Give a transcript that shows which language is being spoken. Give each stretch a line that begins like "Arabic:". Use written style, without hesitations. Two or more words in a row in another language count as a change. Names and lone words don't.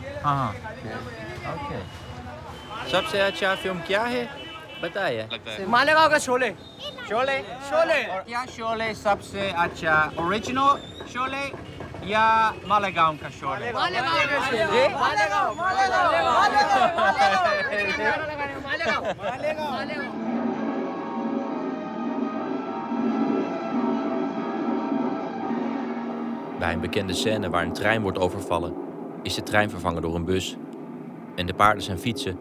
Hindi: हाँ ओके। सबसे अच्छा फिल्म क्या है बताइए। मालेगांव का शोले। शोले शोले। और क्या शोले सबसे अच्छा, ओरिजिनल शोले या मालेगांव का शोले? मालेगांव का शोले। जी? मालेगांव
Dutch: Bij een bekende scène waar een trein wordt overvallen, is de trein vervangen door een bus. En de paarden zijn fietsen.